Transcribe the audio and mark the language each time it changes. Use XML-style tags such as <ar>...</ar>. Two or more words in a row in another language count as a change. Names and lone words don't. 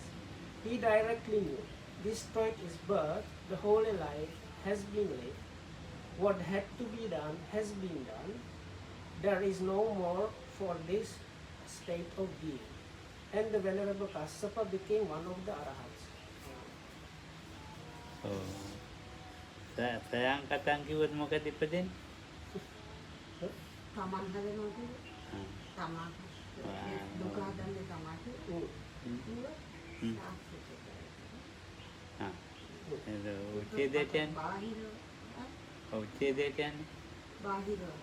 <en>He directly knew, destroyed his birth, the holy life has been lived, what had to be done has been done, there is no more for this state of being. And the Venerable Kassapa became one of the Arahats. Sayang katang kiwat mo ka dipadin?</en> <si>තමන් හදනවා කියන්නේ තමා දුක හදන්නේ තමා කියන්නේ උච්චේදයෙන් බාහිර උච්චේදයෙන් බාහිර</si>